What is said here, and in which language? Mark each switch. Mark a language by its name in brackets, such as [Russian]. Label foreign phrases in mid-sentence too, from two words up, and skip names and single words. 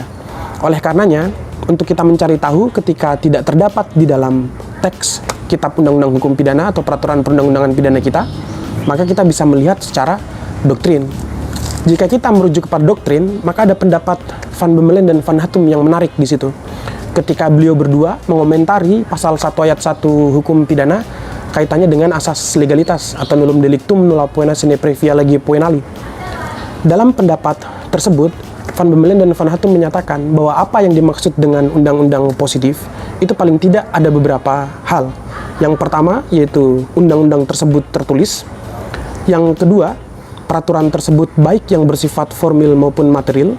[Indonesian] Oleh karenanya, untuk kita mencari tahu ketika tidak terdapat di dalam teks kitab undang-undang hukum pidana atau peraturan perundang-undangan pidana kita, maka kita bisa melihat secara doktrin. Jika kita merujuk kepada doktrin, maka ada pendapat Van Bemmelen dan Van Hattum yang menarik di situ. Ketika beliau berdua mengomentari pasal 1 ayat 1 hukum pidana kaitannya dengan asas legalitas atau [Latin] nullum delictum nulla poena sine previa legi poenali. [Indonesian] Dalam pendapat tersebut, Van Bemmelen dan Van Hattum menyatakan bahwa apa yang dimaksud dengan undang-undang positif itu paling tidak ada beberapa hal. Yang pertama yaitu undang-undang tersebut tertulis. Yang kedua, peraturan tersebut baik yang bersifat formil maupun material.